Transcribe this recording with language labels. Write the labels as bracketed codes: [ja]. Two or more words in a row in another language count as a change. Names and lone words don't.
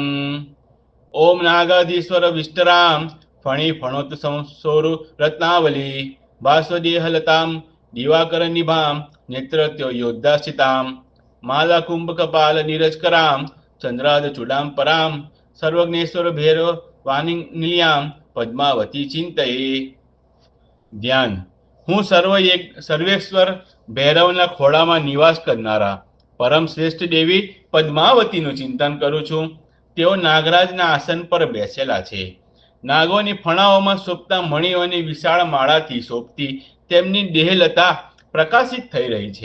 [sa] ओम नागाधीश्वर विष्टराम फणी फणोत संसोरु रत्नावली भास्वदेहलताम दिवाकर निभाम नेत्रत्यो योद्धासिताम माला कुंभकपाल नीरजकराम चंद्राद चूडाम पराम सर्वज्ञेश्वर भैरव वाणी निलयाम पद्मावती चिंतये। [gu] ધ્યાન. હું સર્વેશ્વર ભૈરવના ખોળામાં નિવાસ કરનારા પરમ શ્રેષ્ઠ દેવી પદ્માવતીનું ચિંતન કરું છું. તેઓ નાગરાજના આસન પર બેસેલા છે. નાગોની ફણાઓમાં શોભતા મણીઓની વિશાળ માળાથી શોભતી તેમની દેહલતા પ્રકાશિત થઈ રહી છે.